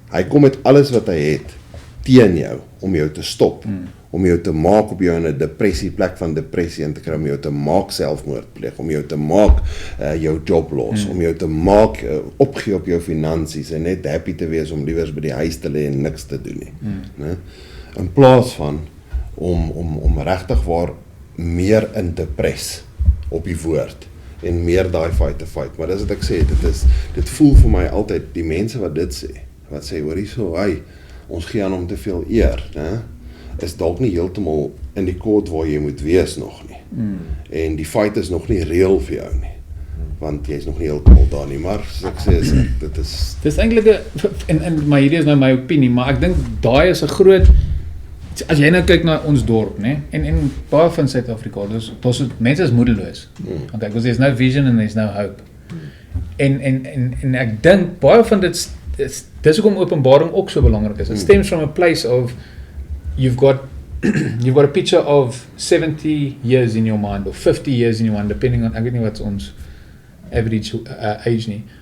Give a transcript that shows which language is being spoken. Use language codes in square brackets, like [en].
[af] Hy kom met alles wat hy het teen jou, om jou te stop, om jou te maak op jou in 'n plek van depressie in te kry, om jou te maak selfmoord pleeg, om jou te maak jou job los, om jou te maak opgee op jou finansies en net happy te wees om liewers by die huis te lê en niks te doen nie. Ne? In plaas van om regtig waar meer in te pres op die woord en meer daai fight te fight. Maar dis wat ek sê, dit voel vir my altyd die mense wat dit sê, wat sê hoor hierso, ons gee aan hom te veel eer, né? Is dalk nie heeltemal in die court waar jy moet wees nog nie. En die fight is nog nie reël vir jou nie. Want jy is nog nie heeltemal daar nie, maar soos ek sê, dit is... Dis eintlik maar hierdie is nou my opinie, maar ek dink daai is 'n groot, as jy nou kyk na ons dorp, né? En baie van Suid-Afrika, mense is moedeloos. Want ek was [en] there's no vision and there's no hope. [af] En ek dink baie van dit dis hoekom openbaring ook so belangrik is. [en] It stems from a place of you've got a picture of 70 years in your mind or 50 years in your mind, depending on, [af] ek weet nie wat ons average age nie.